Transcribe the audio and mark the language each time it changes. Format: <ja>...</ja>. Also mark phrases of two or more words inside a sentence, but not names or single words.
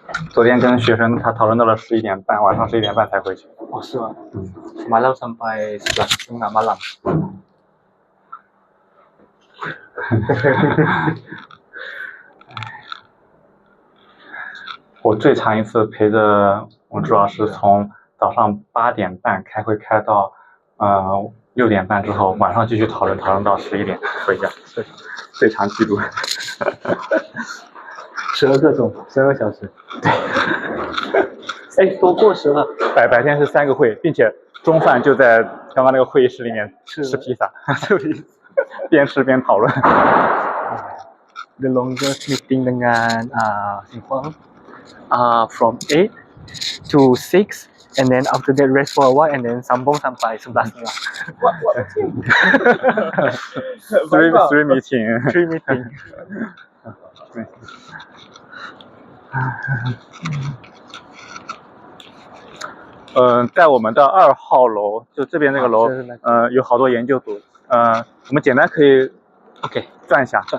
<zh>昨天跟学生他讨论到了11点半，晚上11点半才回去。哦，是吗</zh> <ms>？Semalam sampai 11.30 malam.</ms> <zh>我最长一次陪着我主要是从早上8点半开会开到6点半之后，晚上继续讨论到11点回家，最长记录。 12个小时。对。哎，多过12。白天是3个会，并且中饭就在刚刚那个会议室里面吃披萨，边吃边讨论。</zh> <en>The longest meeting dengan from 8 to 6 and then after that rest for a while and then</en> <ms>sambung sampai 11 malam.</ms> <en>Three meeting.</en> <zh>在我们的2号楼，就这边那个楼，有好多研究组。我们简单可以 ，OK， 转一下。</zh>